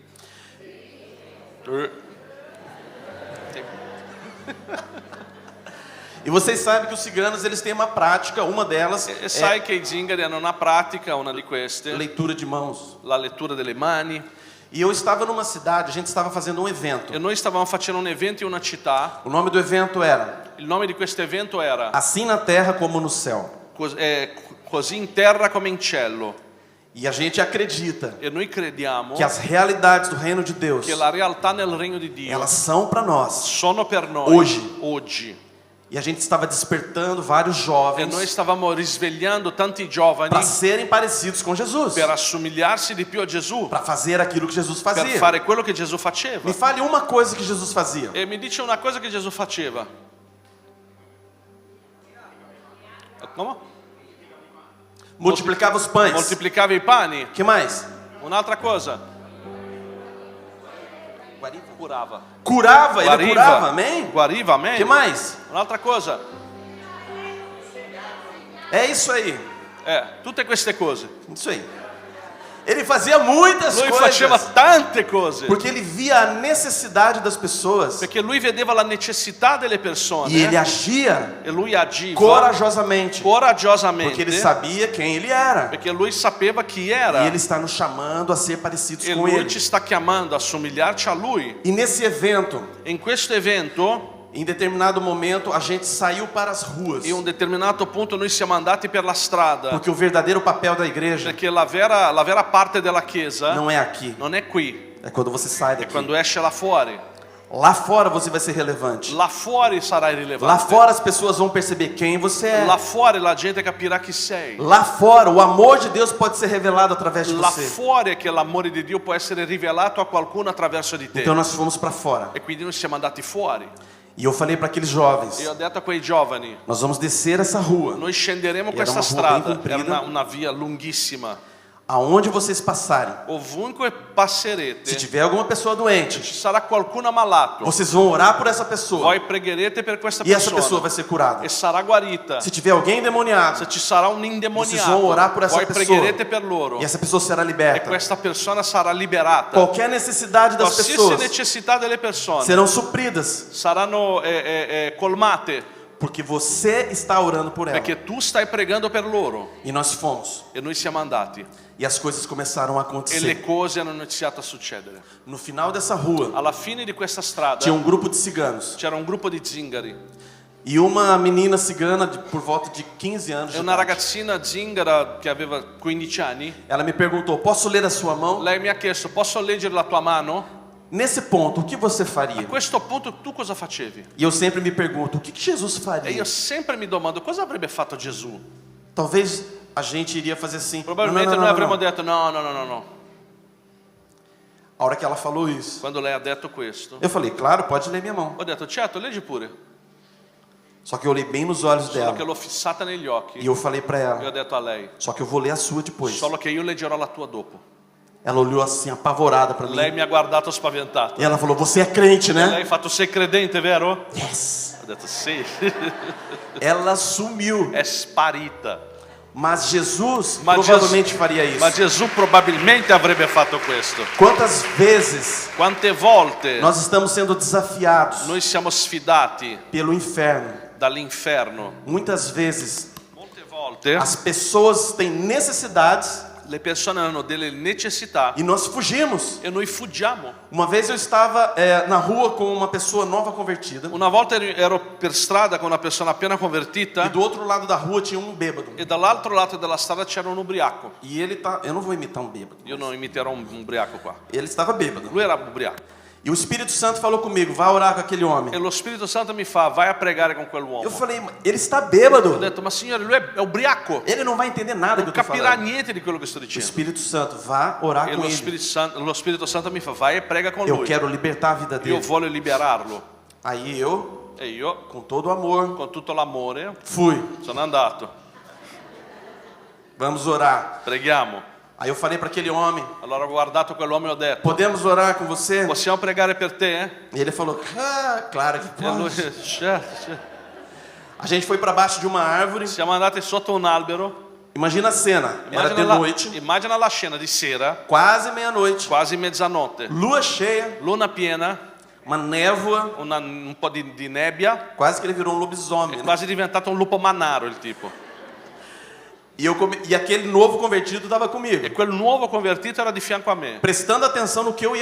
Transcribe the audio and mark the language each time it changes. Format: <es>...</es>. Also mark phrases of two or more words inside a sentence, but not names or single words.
<pt>E vocês sabem que os ciganos eles têm uma prática, uma delas</pt> <it>E sai che i zingari hanno una pratica, una di queste,</it> <pt>leitura de mãos.</pt> <it>la lettura delle mani.</it> <pt>E eu estava numa cidade, a gente estava fazendo um evento.</pt> <it>E noi stavamo facendo un evento in una città.</it> <pt>O nome do evento era</pt> <it>Il nome di questo evento era</it> <pt>Assim na Terra como no Céu.</pt> <it>Così in terra come in cielo.</it> <pt>E a gente acredita</pt> <it>E noi crediamo</it> <pt>que as realidades do reino de Deus,</pt> <it>che la realtà nel regno di Dio</it> <pt>elas são para nós.</pt> <it>sono per noi oggi.</it> <pt>E a gente estava despertando vários</pt> <it>E</it> <pt>jovens</pt> <it>noi stavamo risvegliando tanti giovani</it> <pt>para serem parecidos com Jesus,</pt> <it>per assomigliarsi di più a Gesù,</it> <pt>para fazer aquilo que Jesus</pt> <it>per</it> <pt>fazia.</pt> <it>fare quello che Gesù faceva.</it> <pt>Me fale uma coisa que Jesus fazia.</pt> <it>E mi dice una cosa che Gesù faceva. Come?</it> <pt>Multiplicava os pães.</pt> <it>Moltiplicava i pani.</it> <pt>Que mais?</pt> <it>Un'altra cosa.</it> <pt>Curava. Curava, ele curava, amém?</pt> <it>Guariva, amém.</it> <pt>Que mais?</pt> <it>Un'altra cosa.</it> <pt>É isso aí.</pt> <it>Tutte queste cose.</it> <pt>Isso aí. Ele fazia muitas</pt> <it>Lui faceva</it> <pt>coisas.</pt> <it>tante cose.</it> <pt>Porque ele via a necessidade das pessoas.</pt> <it>Perché lui vedeva la necessità delle persone.</it> <pt>E ele agia</pt> <it>E lui agiva</it> <pt>corajosamente.</pt> <it>coraggiosamente.</it> <pt>Porque ele sabia quem ele era.</pt> <it>Perché lui sapeva chi era.</it> <pt>E ele está nos chamando a ser parecidos</pt> <it>E</it> <pt>com</pt> <it>lui</it> <pt>ele.</pt> <it>ci sta chiamando a somigliarci a lui.</it> <pt>E nesse evento,</pt> <it>In questo evento,</it> <pt>em determinado momento, a gente saiu para as ruas.</pt> <it>in un determinato punto noi siamo andati per la strada.</it> <pt>Porque o verdadeiro papel da igreja</pt> <it>Perché la vera parte della chiesa</it> <pt>não é aqui.</pt> <it>non è qui,</it> <pt>É quando você sai</pt> <it>è</it> <pt>daqui.</pt> <it>quando esce là fuori.</it> <pt>Lá fora você vai ser relevante.</pt> <it>Là fuori sarai</it> <pt>Lá</pt> <it>rilevante.</it> <pt>fora as pessoas vão perceber quem você é.</pt> <it>Là fuori la gente capirà chi sei.</it> <pt>Lá fora o amor de Deus pode ser revelado através de</pt> <it>Là</it> <pt>você.</pt> <it>fuori è che l'amore di Dio può essere rivelato a qualcuno attraverso di te.</it> <pt>Então nós fomos para fora.</pt> <it>E quindi noi siamo andati fuori.</it> <pt>E eu falei para aqueles jovens:</pt> <it>E ho detto a quei giovani,</it> <pt>nós vamos descer essa rua.</pt> <it>noi scenderemo</it> <pt>Era</pt> <it>questa una rua ben strada,</it> <pt>comprida.</pt> <it>era una via lunghissima.</it> <pt>Aonde vocês passarem,</pt> <it>Ovunque</it> <pt>se</pt> <it>passerete,</it> <pt>tiver alguma pessoa doente,</pt> <it>ci sarà qualcuno ammalato.</it> <pt>vocês vão orar por essa pessoa.</pt> <it>Voi pregherete per questa</it> <pt>E essa pessoa</pt> <it>persona</it> <pt>vai ser curada.</pt> <it>e sarà guarita.</it> <pt>Se tiver alguém endemoniado,</pt> <it>Se ci sarà un</it> <pt>vocês</pt> <it>indemoniato,</it> <pt>vão orar por essa</pt> <it>voi</it> <pt>pessoa.</pt> <it>pregherete per loro</it> <pt>E essa pessoa será</pt> <it>e</it> <pt>liberta.</pt> <it>questa persona sarà liberata.</it> <pt>Qualquer necessidade das</pt> <it>Qualsiasi</it> <pt>pessoas</pt> <it>necessità delle persone</it> <pt>serão supridas.</pt> <it>saranno colmate</it> <pt>Porque você está orando por ela.</pt> <it>perché tu stai pregando per loro.</it> <pt>E nós fomos.</pt> <it>E noi siamo andati</it> <pt>E as coisas começaram a</pt> <it>e le</it> <pt>acontecer.</pt> <it>cose hanno iniziato a succedere.</it> <pt>No final dessa rua,</pt> <it>Alla fine di questa strada</it> <pt>tinha um grupo de ciganos.</pt> <it>c'era un gruppo di zingari</it> <pt>E uma menina cigana por volta de 15 anos.</pt> <it>e</it> <pt>de</pt> <it>una</it> <pt>idade,</pt> <it>ragazzina zingara che aveva 15 anni.</it> <pt>ela me perguntou: posso ler a sua mão?</pt> <it>Lei mi ha chiesto: posso leggere la tua mano?</it> <pt>Nesse ponto, o que você</pt> <it>A</it> <pt>faria?</pt> <it>questo punto tu cosa facevi?</it> <pt>E eu sempre me pergunto: o que Jesus</pt> <it>E</it> <pt>faria?</pt> <it>io sempre mi domando cosa avrebbe fatto Gesù.</it> <pt>Talvez a gente iria fazer assim.</pt> <it>Probabilmente</it> <pt>não, não,</pt> <it>noi</it> <pt>não,</pt> <it>avremmo</it> <pt>não.</pt> <it>detto no.</it> <pt>A hora que ela falou isso,</pt> <it>Quando lei ha detto questo,</it> <pt>eu falei: claro, pode ler minha mão.</pt> <it>ho detto certo, leggi pure.</it> <pt>Só que eu olhei bem nos olhos</pt> <it>Solo</it> <pt>dela.</pt> <it>che l'ho fissata negli occhi</it> <pt>E eu falei para</pt> <it>e ho</it> <pt>ela:</pt> <it>detto a lei,</it> <pt>só que eu vou ler a sua depois.</pt> <it>solo che io leggerò la tua dopo.</it> <pt>Ela olhou assim, apavorada para mim.</pt> <it>Lei mi ha guardato spaventato.</it> <pt>E ela falou: você é crente, né?</pt> <it>Lei ha fatto: sei credente, vero?</it> <pt>Yes.</pt> <it>Ho detto sì.</it> <pt>Ela sumiu.</pt> <it>È sparita.</it> <pt>Mas Jesus</pt> <it>Ma</it> <pt>provavelmente faria isso.</pt> <it>Ma Gesù probabilmente avrebbe fatto questo.</it> <pt>Quantas vezes</pt> <it>Quante volte</it> <pt>nós estamos sendo desafiados</pt> <it>noi siamo sfidati</it> <pt>pelo inferno?</pt> <it>dall'inferno.</it> <pt>Muitas vezes</pt> <it>Molte volte</it> <pt>as pessoas têm necessidades</pt> <it>le persone hanno delle necessità</it> <pt>e nós fugimos.</pt> <it>e noi fuggiamo.</it> <pt>Uma vez eu estava na rua com uma pessoa nova convertida</pt> <it>Una volta ero per strada con una persona appena</it> <pt>e</pt> <it>convertita</it> <pt>do outro lado da rua tinha um bêbado.</pt> <it>e dall'altro lato della strada c'era un ubriaco.</it> <pt>E ele tá, eu não vou imitar um bêbado.</pt> <it>Io non imiterò un ubriaco qua.</it> <pt>Ele estava bêbado.</pt> <it>Lui era ubriaco.</it> <pt>E o Espírito Santo falou comigo: vai orar com aquele homem.</pt> <it>E lo Spirito Santo mi fa: vai a pregare con quell'uomo.</it> <pt>Eu</pt> <it>Ho</it> <pt>falei: ele está bêbado.</pt> <it>detto: ma signore, lui è ubriaco.</it> <pt>Ele não vai entender nada que eu</pt> <it>Non</it> <pt>estou</pt> <it>capirà</it> <pt>falando.</pt> <it>niente di quello che sto</it> <pt>O</pt> <it>dicendo.</it> <pt>Espírito Santo, vá orar</pt> <it>E</it> <pt>com</pt> <it>lo</it> <pt>ele.</pt> <it>Spirito Santo mi fa: vai e prega con</it> <pt>Eu</pt> <it>lui.</it> <pt>quero libertar a vida</pt> <it>Io</it> <pt>dele.</pt> <it>voglio liberarlo.</it> <pt>Aí eu,</pt> <it>E io,</it> <pt>com todo o amor,</pt> <it>con tutto l'amore,</it> <pt>fui.</pt> <it>sono andato.</it> <pt>Vamos orar.</pt> <it>Preghiamo.</it> <pt>Aí eu falei para aquele homem:</pt> <it>Allora ho guardato quell'uomo e ho detto:</it> <pt>podemos orar com você?</pt> <it>possiamo pregare per te?</it> <pt>E ele falou: claro que</pt> <it>E lui,</it> <pt>pode.</pt> <it>certo.</it> <pt>A gente foi para baixo de uma árvore.</pt> <it>Siamo andati sotto un albero.</it> <pt>Imagina a cena. Era de noite,</pt> <it>Immagina la scena di sera,</it> <pt>quase meia-noite,</pt> <it>quasi mezzanotte.</it> <pt>lua cheia,</pt> <it>Luna piena,</it> <pt>uma névoa.</pt> <it>un po' di nebbia,</it> <pt>Quase que ele virou um lobisomem.</pt> <it>è</it> <pt>Né?</pt> <it>quasi diventato un lupo mannaro il tipo.</it> <pt>E aquele novo convertido estava comigo,</pt> <it>E quel nuovo convertito era di fianco a me,</it> <pt>prestando atenção no que eu ia</pt>